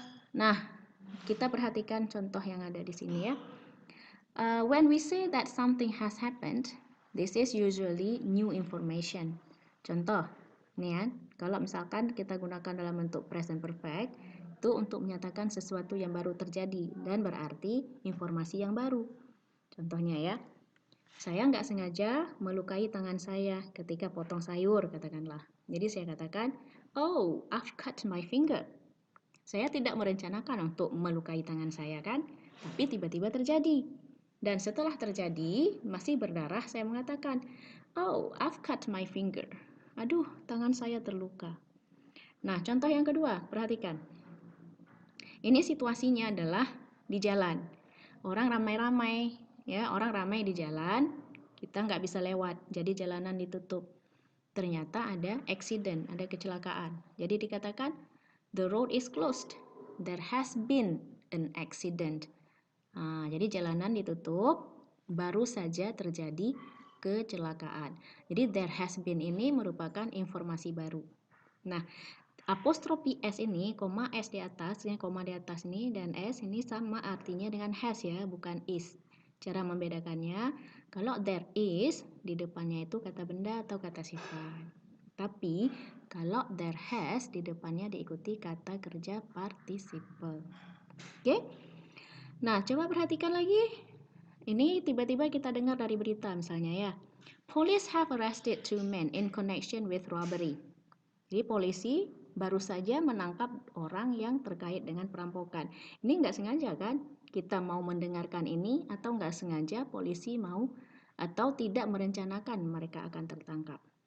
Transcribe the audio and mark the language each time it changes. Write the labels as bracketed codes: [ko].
[id] Nah, kita perhatikan contoh yang ada di sini ya. [en] When we say that something has happened, this is usually new information. [id] Contoh, nih ya, kalau misalkan kita gunakan dalam bentuk present perfect, itu untuk menyatakan sesuatu yang baru terjadi dan berarti informasi yang baru. Contohnya ya, saya nggak sengaja melukai tangan saya ketika potong sayur, katakanlah. Jadi saya katakan, oh, [en] I've cut my finger. [id] Saya tidak merencanakan untuk melukai tangan saya kan, tapi tiba-tiba terjadi. Dan setelah terjadi, masih berdarah, saya mengatakan, oh, [en] I've cut my finger. [id] Aduh, tangan saya terluka. Nah, contoh yang kedua, perhatikan. Ini situasinya adalah di jalan. Orang ramai-ramai, ya, orang ramai di jalan, kita nggak bisa lewat, jadi jalanan ditutup. Ternyata ada accident, ada kecelakaan. Jadi dikatakan, [en] the road is closed. There has been an accident. [id] Jadi jalanan ditutup, baru saja terjadi kecelakaan. Jadi there has been ini merupakan informasi baru. Nah, apostrofi S ini, koma S di atas, koma di atas ini, dan S ini sama artinya dengan has ya, bukan is. Cara membedakannya, kalau there is, di depannya itu kata benda atau kata sifat. Tapi, kalau there has, di depannya diikuti kata kerja participle. Oke? Nah, coba perhatikan lagi. Ini tiba-tiba kita dengar dari berita misalnya ya. [en] Police have arrested 2 men in connection with robbery. [id] Jadi polisi baru saja menangkap orang yang terkait dengan perampokan. Ini nggak sengaja kan? Kita mau mendengarkan ini atau nggak sengaja polisi mau atau tidak merencanakan mereka akan tertangkap.